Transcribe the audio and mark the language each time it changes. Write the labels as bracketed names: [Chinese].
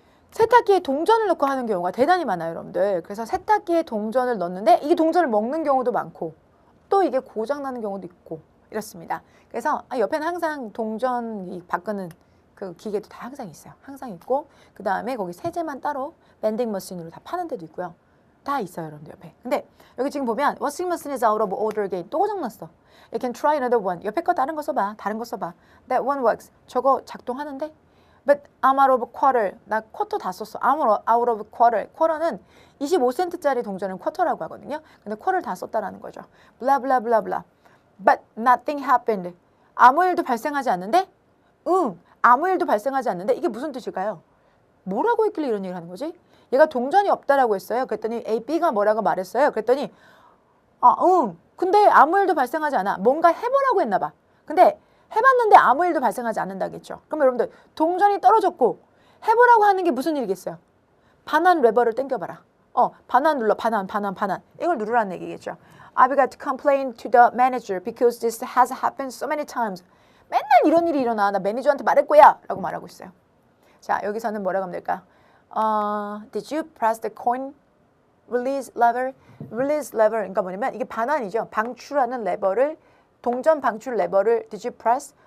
[Korean] 세탁기에 동전을 넣고 하는 경우가 대단히 많아요, 여러분들. 그래서 세탁기에 동전을 넣는데 이게 동전을 먹는 경우도 많고 또 이게 고장나는 경우도 있고 이렇습니다. 그래서 옆에는 항상 동전 바꾸는 그 기계도 다 항상 있어요. 항상 있고 그 다음에 거기 세제만 따로 밴딩 머신으로 다 파는 데도 있고요. 다 있어요, 여러분들 옆에. 근데 여기 지금 보면 [English] washing machine is out of order again. [Korean] 또 고장났어. [English] You can try another one. [Korean] 옆에 거 다른 거 써봐. 다른 거 써봐. [English] That one works. [Korean] 저거 작동하는데? [English] But I'm out of quarter. [Korean] 나 쿼터 다 썼어. [English] I'm out of quarter. [Korean] 쿼터는 25센트짜리 동전은 쿼터라고 하거든요. 근데 쿼터를 다 썼다라는 거죠. [English] Blah blah blah blah. But nothing happened. [Korean] 아무 일도 발생하지 않는데? 아무 일도 발생하지 않는데? 이게 무슨 뜻일까요? 뭐라고 했길래 이런 얘기를 하는 거지? 얘가 동전이 없다라고 했어요. 그랬더니 A, B가 뭐라고 말했어요. 그랬더니 근데 아무 일도 발생하지 않아. 뭔가 해보라고 했나 봐. 근데 해봤는데 아무 일도 발생하지 않는다겠죠. 그럼 여러분들 동전이 떨어졌고 해보라고 하는 게 무슨 일이겠어요? 반환 레버를 당겨봐라. 반환 눌러. 반환. 이걸 누르라는 얘기겠죠. [English] I've got to complain to the manager because this has happened so many times. [Korean] 맨날 이런 일이 일어나. 나 매니저한테 말할 거야. 라고 말하고 있어요. 자, 여기서는 뭐라고 하면 될까? [English] Did you press the coin release lever? release lever. [Korean] 그러니까 뭐냐면 이게 반환이죠. 방출하는 레버를 동전 방출 레버를 [English] did you press?